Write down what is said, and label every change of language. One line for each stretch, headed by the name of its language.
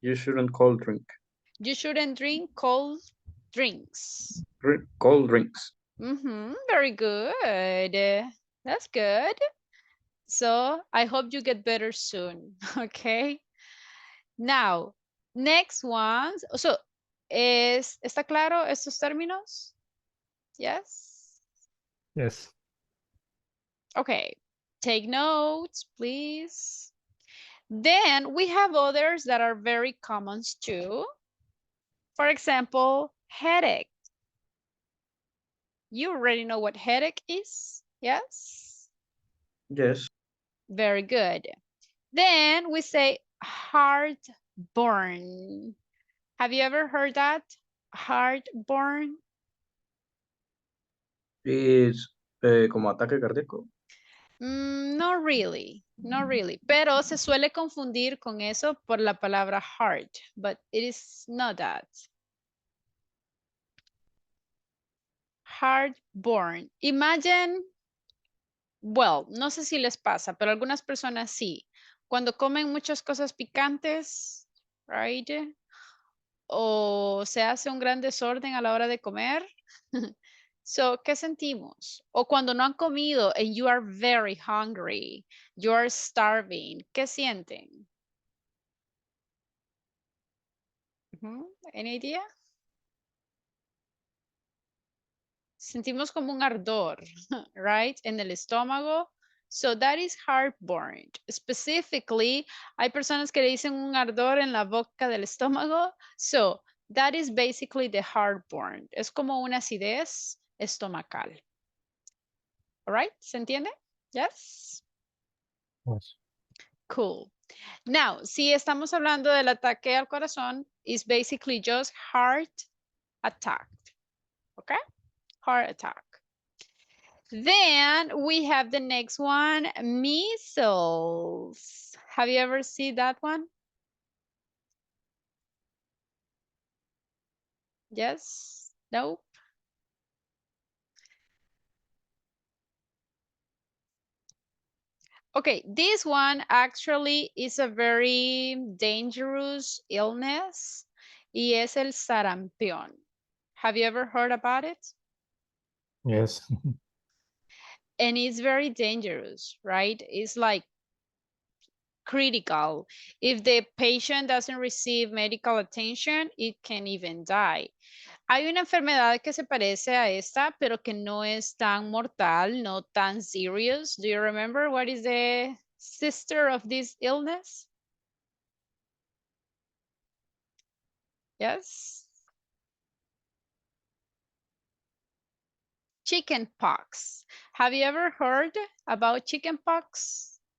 English: You shouldn't cold drink. You shouldn't drink cold drinks. Cold drinks. Very good. That's good. So I hope you get better soon. Okay. Now, next ones.
Spanish: So, ¿está claro estos términos?
English: Yes. Yes. Okay. Take notes, please. Then we have others that are very common too. For example, headache. You already know what headache is? Yes? Yes. Very good. Then we say heartburn. Have you ever heard that? Heartburn?
Spanish: Es como ataque cardíaco.
English: Not really, not really.
Spanish: Pero se suele confundir con eso por la palabra heart,
English: but it is not that. Heartburn.
Spanish: Imagine, well, no sé si les pasa, pero algunas personas sí. Cuando comen muchas cosas picantes, right? O se hace un gran desorden a la hora de comer. So, ¿qué sentimos? O cuando no han comido
English: and you are very hungry, you are starving,
Spanish: ¿qué sienten?
English: Any idea?
Spanish: Sentimos como un ardor, right? En el estómago.
English: So that is heartburn.
Spanish: Specifically, hay personas que le dicen un ardor en la boca del estómago.
English: So that is basically the heartburn.
Spanish: Es como una acidez estomacal.
English: All right,
Spanish: ¿se entiende?
English: Yes. Yes. Cool. Now,
Spanish: si estamos hablando del ataque al corazón,
English: is basically just heart attack. Okay? Heart attack. Then we have the next one, measles. Have you ever seen that one? Yes? No? Okay, this one actually is a very dangerous illness
Spanish: y es el sarampión.
English: Have you ever heard about it? Yes. And it's very dangerous, right? It's like critical. If the patient doesn't receive medical attention, it can even die.
Spanish: Hay una enfermedad que se parece a esta, pero que no es tan mortal, no tan serious.
English: Do you remember what is the sister of this illness? Yes? Chicken pox. Have you ever heard about chicken pox?